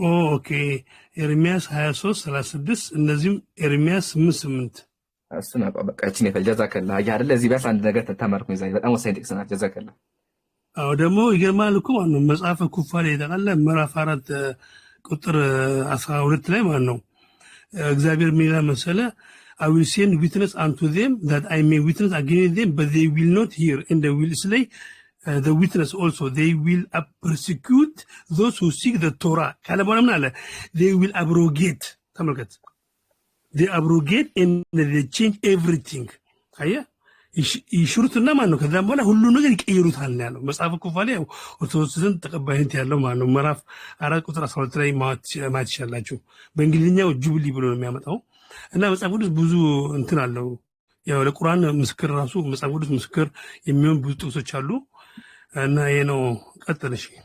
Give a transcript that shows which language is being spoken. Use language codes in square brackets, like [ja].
[am] ኦኬ ኤርሚያስ 23:36 እነዚህም ኤርሚያስ 8:8 እሱን በቃ እቺ ነው ጀዛከላህ። አያ አይደለ እዚህ ቢያንስ አንድ ነገር ተማርኩኝ ዛሬ። በጣም ወሳኝ ጥቅስ ናት። ጀዛከላህ። አዎ ደግሞ ይገርማል እኮ ማለት ነው መጽሐፈ ኩፋሌ ይጠቃለ ምዕራፍ 4 ቁጥር 12 ላይ ማለት ነው እግዚአብሔር ምን ይላል መሰለ? [en] I will send witness unto them that I may witness against them, but they will not hear, and they will slay the witness also. They will persecute those who seek the Torah. [am] ካለ በኋላ ምን አለ? [en] They will abrogate. [am] ተመልከት። [en] They abrogate and they change everything. [am] አየህ ይሽሩትና ማለት ነው። ከዛም በኋላ ሁሉ ነገር ይቀይሩታል ነው ያለው መጽሐፈ ኩፋሌ። ኦርቶዶክስ ዘንድ ተቀባይነት ያለው ማለት ነው። ምዕራፍ 4 ቁጥር 12 ላይ ማት ይችላልላችሁ። በእንግሊዝኛው ጁብሊ ብሎ ነው የሚያመጣው። እና መጽሐፍ ቅዱስ ብዙ እንትን አለው። ያው ለቁርአን ምስክር ራሱ መጽሐፍ ቅዱስ ምስክር የሚሆን ብዙ ጥቅሶች አሉ። እና ይሄ ነው። ቀጥል እሺ።